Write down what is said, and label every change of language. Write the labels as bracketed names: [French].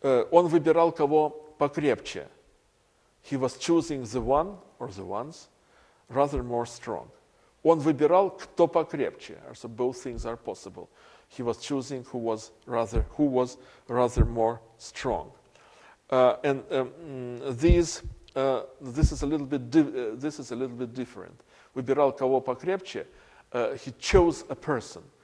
[Russian] Он выбирал кого покрепче. [English] He was choosing the one or the ones rather more strong. [Russian] Он выбирал кто покрепче. [English] So both things are possible. He was choosing who was rather more strong. And this is a little bit different. [Russian] Выбирал кого покрепче. [English] He chose a person.